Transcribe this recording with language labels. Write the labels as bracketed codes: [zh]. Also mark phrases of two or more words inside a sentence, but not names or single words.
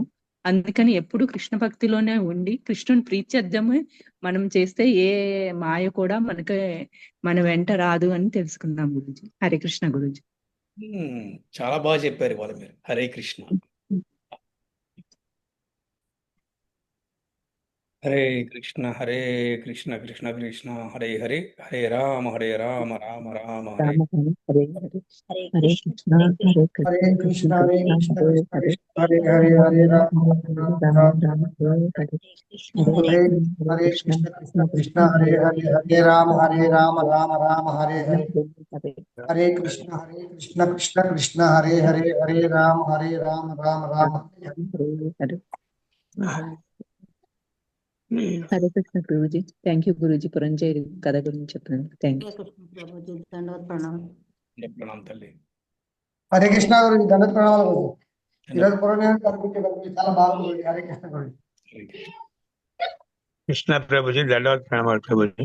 [te] అందుకని ఎప్పుడు కృష్ణ భక్తిలోనే ఉండి కృష్ణుని ప్రీత్యర్థమే మనం చేస్తే ఏ మాయ కూడా మన వెంట రాదు అని తెలుసుకున్నాం గురుజీ. హరే కృష్ణ గురుజీ. చాలా బాగా చెప్పారు ఇవాళ మీరు. హరే కృష్ణ. [sa] హరే కృష్ణ కృష్ణ కృష్ణ హరే హరే, హరే రామ రామ రామ హరే. హరే కృష్ణ హరే కృష్ణ హరే కృష్ణ హరే హరే హరే రామ హరే కృష్ణ కృష్ణ హరే హరే హరే రామ రామ హరే హరే. హరే కృష్ణ కృష్ణ హరే హరే హరే రామ రామ రామ హరే హరే. [te] హరే కృష్ణ ప్రభుజీ. [en] thank you [te] గురూజీ, పురంజేరి కథ గురించి చెప్పినందుకు [en] thank you. [te] హరే కృష్ణ ప్రభుజీ, దండవత్ ప్రణామం. ప్రణామం తల్లి. హరే కృష్ణ గురించి దండ ప్రణామాలు గురించి. ఈరోజు పురాణాన్ని కనిపించే చాలా బాగుంది. హరే కృష్ణ గురించి. కృష్ణ ప్రభుజీ, దండవత్ ప్రణామాలు ప్రభుజీ.